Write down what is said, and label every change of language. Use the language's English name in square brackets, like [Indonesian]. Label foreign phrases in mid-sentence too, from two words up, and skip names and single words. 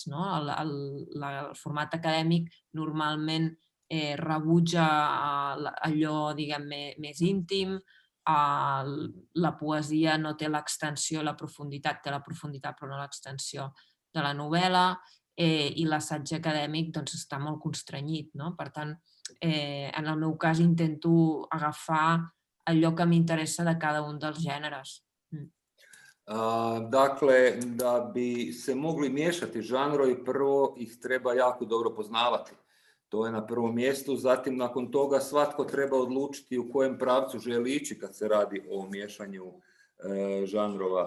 [Catalan] El format acadèmic normalment rebutja allò més íntim, la poesia no té l'extensió, la profunditat, té la profunditat però no l'extensió de la novel·la, i l'assaig acadèmic està molt constrenyit. Per tant, en el meu cas intento agafar allò que m'interessa de cada un dels gèneres. [Croatian] Dakle, da bi se mogli miješati žanrovi, prvo ih treba jako dobro poznavati. To je na prvom mjestu, zatim nakon toga svatko treba odlučiti u kojem pravcu želi ići kad se radi o miješanju žanrova.